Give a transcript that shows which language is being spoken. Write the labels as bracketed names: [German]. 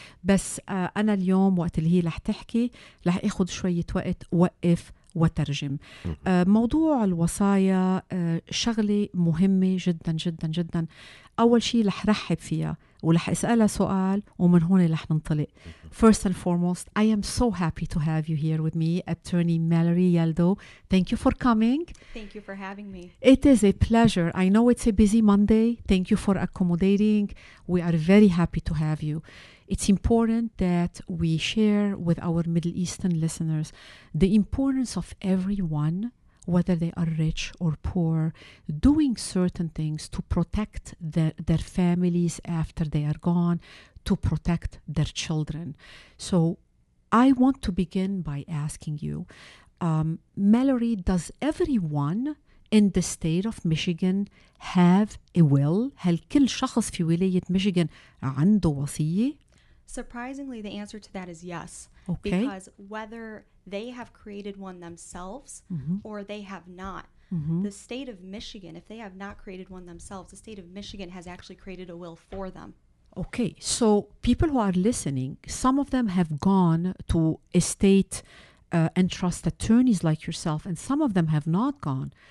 [Arabic] بس أنا اليوم وقت اللي هي رح تحكي رح أخذ شوية وقت وقف وترجم. موضوع الوصايا شغلة مهمة جدا جدا جدا. أول شيء رح رحب فيها ورح أسألها سؤال ومن هون رح ننطلق. [English] First and foremost, I am so happy to have you here with me, Attorney Mallory Yeldo. Thank you for coming. Thank you for having me. It is a pleasure. I know it's a busy Monday. Thank you for accommodating. We are very happy to have you. It's important that we share with our Middle Eastern listeners the importance of everyone, whether they are rich or poor, doing certain things to protect their families after they are gone, to protect their children. So I want to begin by asking you, Mallory, does everyone in the state of Michigan have a will? [Arabic] هل كل شخص في ولاية ميشيغان عنده وصية؟ [English] Surprisingly, the answer to that is yes. Okay. Because whether they have created one themselves or they have not, the state of Michigan, if they have not created one themselves, the state of Michigan has actually created a will for them. Okay, so people who are listening, some of them have gone to estate and trust attorneys like yourself, and some of them have not gone.